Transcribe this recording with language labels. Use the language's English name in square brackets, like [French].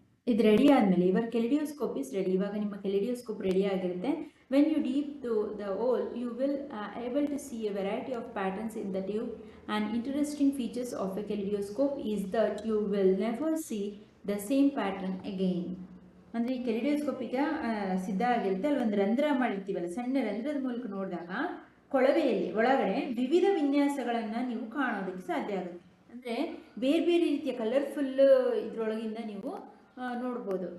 [Kannada] ಇದು ರೆಡಿ ಆದ್ಮೇಲೆ [English] Your kaleidoscope is ready. [Kannada] ಇವಾಗ ನಿಮ್ಮ ಕೆಲಿಡಿಯೋಸ್ಕೋಪ್ ರೆಡಿ ಆಗಿರುತ್ತೆ. [English] When you deep to the hole, you will able to see a variety of patterns in the tube. And interesting features of a kaleidoscope is that you will never see the same pattern again. [Kannada] ಅಂದ್ರೆ ಈ ಕೆಲಿಡಿಯೋಸ್ಕೋಪ್ ಈಗ ಸಿದ್ಧ ಆಗಿರುತ್ತೆ. ಅಲ್ಲಿ ಒಂದು ರಂಧ್ರ ಮಾಡಿರ್ತೀವಲ್ಲ, ಸಣ್ಣ ರಂಧ್ರದ ಮೂಲಕ ನೋಡಿದಾಗ ಕೊಳವೆಯಲ್ಲಿ ಒಳಗಡೆ ವಿವಿಧ ವಿನ್ಯಾಸಗಳನ್ನ ನೀವು ಕಾಣೋದಕ್ಕೆ ಸಾಧ್ಯ ಆಗುತ್ತೆ. ಅಂದ್ರೆ ಬೇರೆ ಬೇರೆ ರೀತಿಯ ಕಲರ್ಫುಲ್ ಇದ್ರೊಳಗಿಂದ ನೀವು ನೋಡ್ಬೋದು.